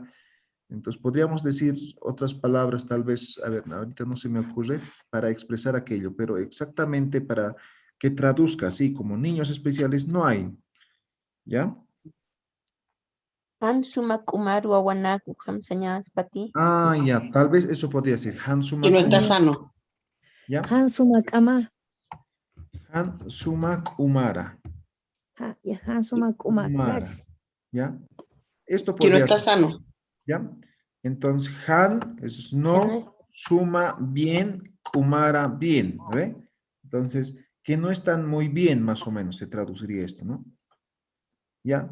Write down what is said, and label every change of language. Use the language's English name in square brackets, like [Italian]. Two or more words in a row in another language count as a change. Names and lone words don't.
[Spanish] Entonces, podríamos decir otras palabras, tal vez, a ver, ahorita no se me ocurre, para expresar aquello, pero exactamente para que traduzca así, como niños especiales, no hay. ¿Ya? [Aymara] Hansuma Kumar Wawanaku Hamsañas Pati. [Spanish] Ah, ya, tal vez eso podría decir. Hansuma Y no está Kumara. sano. ¿Ya? [Aymara] Hansuma Kama. Hansuma Kumara. Hansuma Kumar. Kumara. [Spanish] Gracias. ¿Ya? Esto Que no podría está ser. sano. ¿Ya? Entonces, Han es no, suma bien, Kumara bien. ¿Ve? Entonces, que no están muy bien, más o menos, se traduciría esto, ¿no? ¿Ya?